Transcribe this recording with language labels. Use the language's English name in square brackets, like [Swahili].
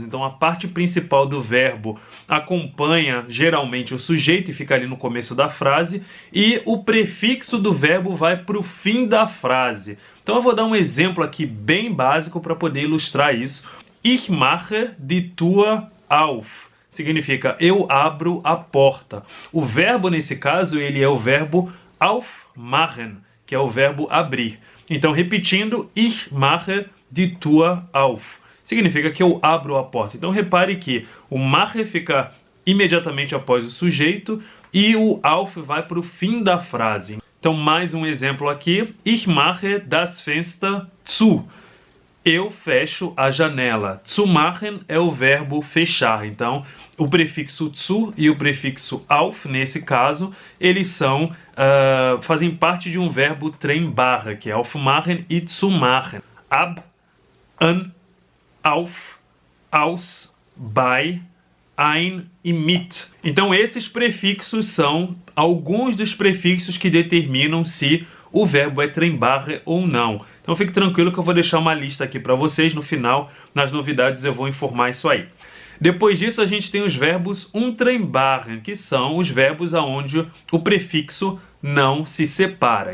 [Portuguese] Então, a parte principal do verbo acompanha geralmente o sujeito e fica ali no começo da frase, e o prefixo do verbo vai para o fim da frase. Então, eu vou dar um exemplo aqui bem básico para poder ilustrar isso. [German] Ich mache die Tür auf. [Portuguese] Significa eu abro a porta. O verbo nesse caso, ele é o verbo aufmachen, que é o verbo abrir. Então, repetindo, [German] ich mache die Tür auf. [Portuguese] Significa que eu abro a porta. Então, repare que o mache fica imediatamente após o sujeito e o auf vai para o fim da frase. Então, mais um exemplo aqui. [German] Ich mache das Fenster zu. [Portuguese] Eu fecho a janela. Zu machen é o verbo fechar. Então, o prefixo zu e o prefixo auf, nesse caso, eles fazem parte de um verbo Trennbarre, que é aufmachen e zu machen. [German] Ab, an, auf, aus, bei, ein e mit. [Portuguese] Então, esses prefixos são alguns dos prefixos que determinam se o verbo é Trennbarre ou não. Então fique tranquilo que eu vou deixar uma lista aqui para vocês. No final, nas novidades, eu vou informar isso aí. Depois disso, a gente tem os verbos Untrennbarre, que são os verbos onde o prefixo não se separa.